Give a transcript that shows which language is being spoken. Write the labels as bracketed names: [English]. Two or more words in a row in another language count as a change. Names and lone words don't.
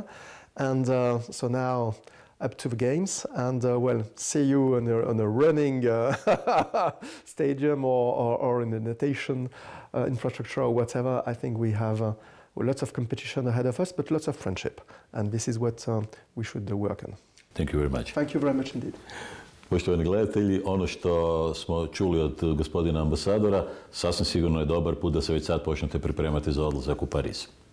[English] And so now, up to the games, and well, see you on a running stadium or in the natation infrastructure or whatever. I think we have lots of competition ahead of us, but lots of friendship, and this is what we should work on. Thank you very much. Thank you very much indeed. [Croatian] Poštovani gledatelji, ono što smo čuli od gospodina ambasadora sasvim sigurno je dobar put da se već sad počnete pripremati za odlazak u Pariz.